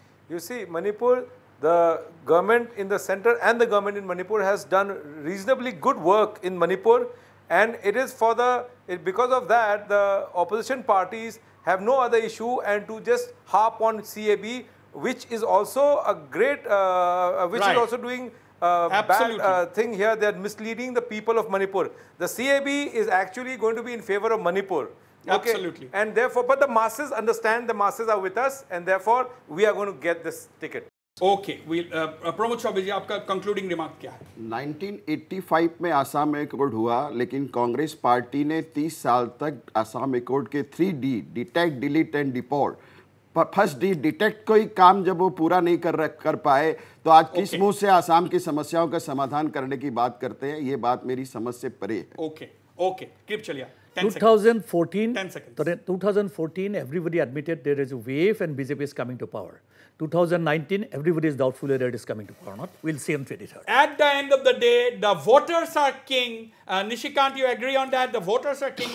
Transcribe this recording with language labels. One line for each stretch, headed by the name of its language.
English: You see, Manipur, the government in the center and the government in Manipur has done reasonably good work in Manipur, and it is because of that the opposition parties have no other issue and to just harp on CAB, which is also a great, is also doing bad thing here. They are misleading the people of Manipur. The CAB is actually going to be in favor of Manipur. Okay? Absolutely. And therefore, but the masses understand, the masses are with us, and therefore we are going to get this ticket.
Hindi: Okay, Pramod Chaubey ji, आपका concluding remark क्या है? 1985 में Assam accord हुआ, लेकिन Congress party ने 30 साल तक Assam accord के 3D detect, delete and deport, first D detect कोई काम जब वो पूरा नहीं कर पाए, तो आज किस मुंह से आसाम की समस्याओं का समाधान करने की बात करते हैं? ये बात मेरी समझ से परे है. ओके, कृप चलिए.
English: 2014, 10 seconds. 2014, everybody admitted there is a wave and BJP is coming to power. 2019, everybody is doubtful whether it is coming to power or not. We'll see on 23rd. At the end of the day, the voters are king. Nishikant, you agree on that? The voters are king.